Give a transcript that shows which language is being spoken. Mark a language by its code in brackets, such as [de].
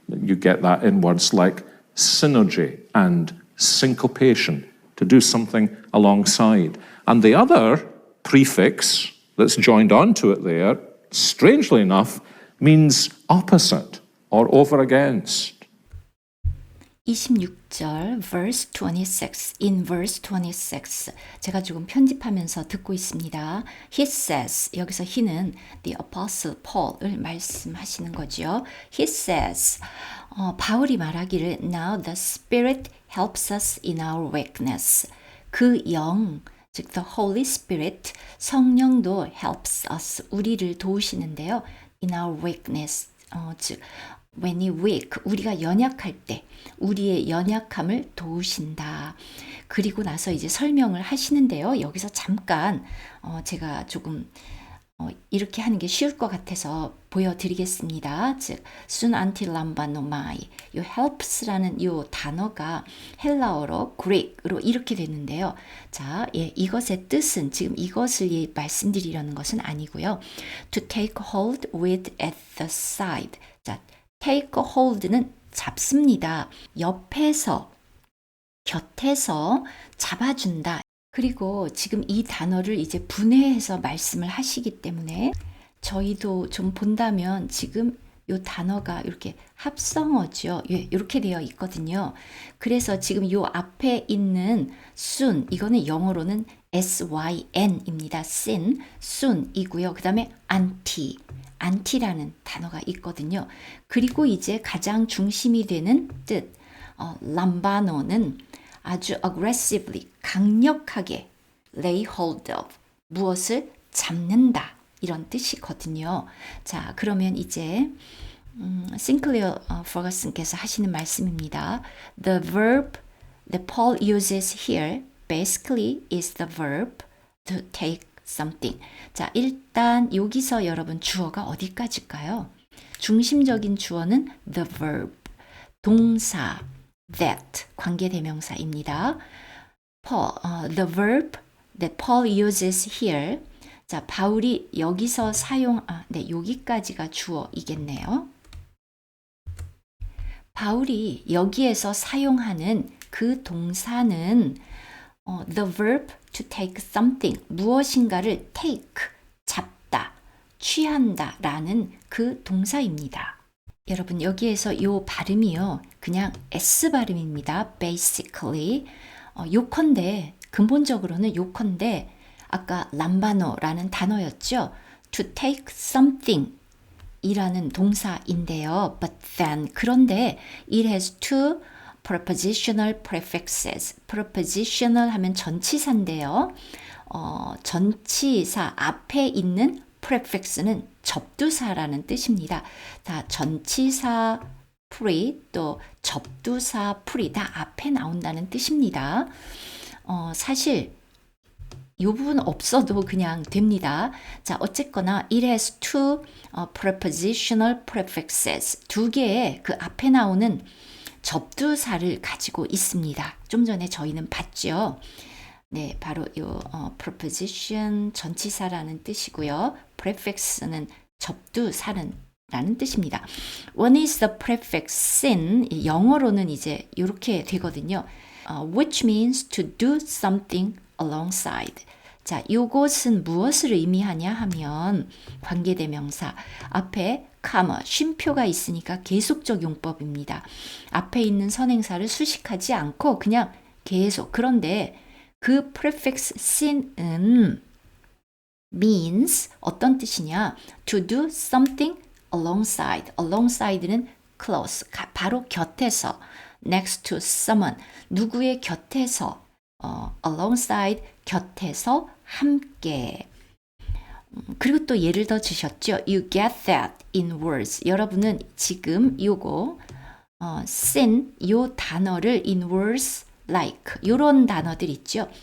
[en] You get that in words like synergy and syncopation, to do something alongside. And the other prefix that's joined onto it there, strangely enough, means opposite or over against. [ko] 26절 [en] verse 26 in verse 26 [ko] 제가 조금 편집하면서 듣고 있습니다. [en] He says [ko] 여기서 he는 [en] the apostle Paul [ko] 을 말씀하시는 거죠. [en] He says [ko] 바울이 말하기를 [en] now the Spirit helps us in our weakness. [ko] 그 영 즉 [en] the Holy Spirit [ko] 성령도 [en] helps us [ko] 우리를 도우시는데요. [en] in our weakness [ko] 즉 [en] when we weak [ko] 우리가 연약할 때 우리의 연약함을 도우신다. 그리고 나서 이제 설명을 하시는데요. 여기서 잠깐 제가 조금 이렇게 하는 게 쉬울 것 같아서 보여드리겠습니다. 즉 soon until lambanomai 이 helps라는 이 단어가 헬라어로 Greek으로 이렇게 되는데요. 자, 예, 이것의 뜻은 지금 이것을 말씀드리려는 것은 아니고요. [en] To take hold with at the side. [ko] 자, take hold는 잡습니다. 옆에서, 곁에서 잡아준다. 그리고 지금 이 단어를 이제 분해해서 말씀을 하시기 때문에 저희도 좀 본다면 지금 이 단어가 이렇게 합성어죠. 예, 이렇게 되어 있거든요. 그래서 지금 이 앞에 있는 soon, 이거는 영어로는 syn입니다. soon이고요. 그 다음에 anti라는 단어가 있거든요. 그리고 이제 가장 중심이 되는 뜻, 람바노는 아주 aggressively, 강력하게 [en] lay hold of, [ko] 무엇을 잡는다. 이런 뜻이거든요. 자, 그러면 이제 Sinclair Ferguson께서 하시는 말씀입니다. [en] The verb that Paul uses here basically is the verb to take something. [ko] 자, 일단 여기서 여러분 주어가 어디까지일까요? 중심적인 주어는 [en] the verb, [ko] 동사, that, 관계대명사입니다. [en] The verb that Paul uses here. [ko] 자, 바울이 여기서 네, 여기까지가 주어이겠네요. 바울이 여기에서 사용하는 그 동사는 [en] the verb to take something, [ko] 무엇인가를 take, 잡다, 취한다 라는 그 동사입니다. 여러분 여기에서 이 발음이요. 그냥 S 발음입니다. basically. 요컨대, 근본적으로는 요컨대 아까 람바노라는 단어였죠. [en] to take something [ko] 이라는 동사인데요. [en] But then, [ko] 그런데 [en] it has two prepositional prefixes. [ko] prepositional 하면 전치사인데요. 전치사 앞에 있는 prefix는 접두사라는 뜻입니다. 자, 전치사 풀이, 또 접두사 풀이 다 앞에 나온다는 뜻입니다. 사실 이 부분 없어도 그냥 됩니다. 자, 어쨌거나 [en] it has two prepositional prefixes. [ko] 두 개의 그 앞에 나오는 접두사를 가지고 있습니다. 좀 전에 저희는 봤죠. 네, 바로 요 preposition 전치사라는 뜻이고요. prefix는 접두사라는 뜻입니다. [en] One is the prefix sin. [ko] 영어로는 이제 이렇게 되거든요. [en] Which means to do something alongside. [ko] 자, 요것은 무엇을 의미하냐 하면 관계대명사 앞에 comma, 쉼표가 있으니까 계속적 용법입니다. 앞에 있는 선행사를 수식하지 않고 그냥 계속. 그런데 그 prefix sin은 means 어떤 뜻이냐? [en] To do something alongside. [ko] alongside는 close, 바로 곁에서. [en] next to someone, [ko] 누구의 곁에서. alongside, 곁에서 함께. 그리고 또 예를 더 주셨죠. [en] You get that in words. [ko] 여러분은 지금 요거 sin, 요 단어를 [en] in words like [ko] 요런 단어들 있죠.